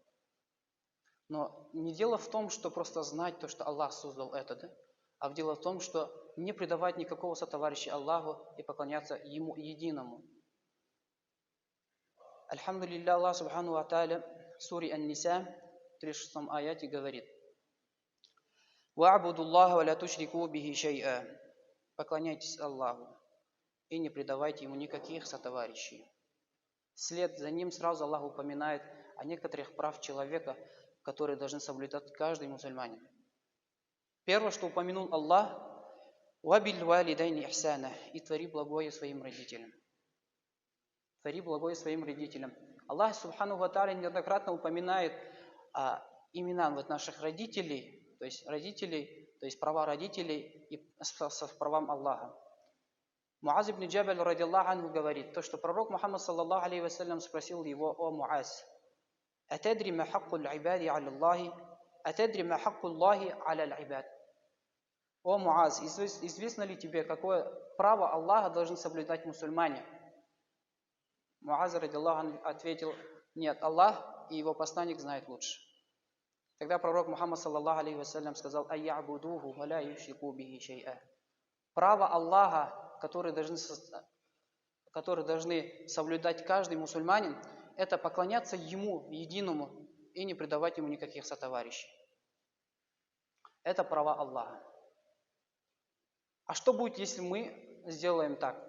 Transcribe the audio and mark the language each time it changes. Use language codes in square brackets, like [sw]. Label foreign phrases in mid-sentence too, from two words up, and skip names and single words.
[ru] Но не дело в том, что просто знать то, что Аллах создал это, да? А дело в том, что не предавать никакого сотоварища Аллаху и поклоняться Ему единому. Альхамдулилля, Аллах [ar] سبحانه وتعالى [ru] в суре Ан-Ниса, 36 аяте говорит: [ar] «واعبدوا الله ولا تشركوا به شيئا». [ru] Поклоняйтесь Аллаху и не предавайте Ему никаких сотоварищей. Вслед за ним сразу Аллах упоминает о некоторых прав человека, которые должны соблюдать каждый мусульманин. Первое, что упомянул Аллах: [ar] «وبالوالدين إحسانا» [ru] и твори благое своим родителям. Твори благое своим родителям. Аллах [ar] سبحانه وتعالى [ru] неоднократно упоминает имена наших родителей, то есть права родителей и с правам Аллаха. Муаз ибн Джабаль [ar] رضي الله عنه [ru] говорит, то, что пророк Мухаммад [ar] صلى الله عليه وسلم [ru] спросил его: «О Муаз, [ar] أتدري ما حق العباد على الله، أتدري ما حق الله على العباد». [ru] О Муаз, известно ли тебе, какое право Аллаха должен соблюдать мусульмане? Муаз [ar] رضي الله عنه [ru] ответил: нет, Аллах и его посланник знают лучше. Тогда пророк Мухаммад [ar] صلى الله عليه وسلم [ru] сказал: [ar] «أن يعبدوه ولا يشركوا به شيئا». [ru] Право Аллаха, которые должны соблюдать каждый мусульманин, это поклоняться Ему единому и не предавать Ему никаких сотоварищей. Это права Аллаха. А что будет, если мы сделаем так?